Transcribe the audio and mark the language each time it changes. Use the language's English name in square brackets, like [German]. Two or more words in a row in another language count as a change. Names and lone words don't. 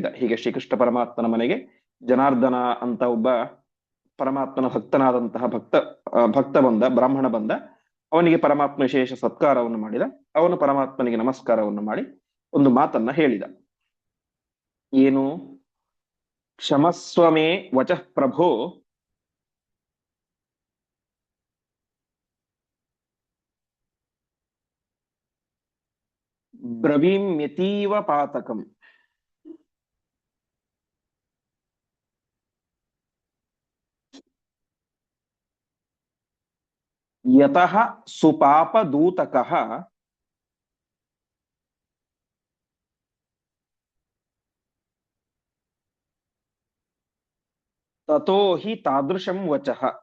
[Kannada] ಹೀಗೆ ಶ್ರೀಕೃಷ್ಣ ಪರಮಾತ್ಮನ ಮನೆಗೆ ಜನಾರ್ದನ ಅಂತ ಒಬ್ಬ ಪರಮಾತ್ಮನ ಭಕ್ತನಾದಂತಹ ಭಕ್ತ ಬಂದ, ಬ್ರಾಹ್ಮಣ ಬಂದ. ಅವನಿಗೆ ಪರಮಾತ್ಮ ವಿಶೇಷ ಸತ್ಕಾರವನ್ನು ಮಾಡಿದ. ಅವನು ಪರಮಾತ್ಮನಿಗೆ ನಮಸ್ಕಾರವನ್ನು ಮಾಡಿ ಒಂದು ಮಾತನ್ನ ಹೇಳಿದ. [Sanskrit] ಏನು, ಕ್ಷಮಸ್ವಮೇ ವಚಃ ಪ್ರಭೋ ಬ್ರವೀಮ್ಯತೀವ ಪಾತಕಂ. ಯತಃ ಸುಪಾಪದೂತಕಃ ತತೋ ಹಿ ತಾದೃಶಂ ವಚಃ.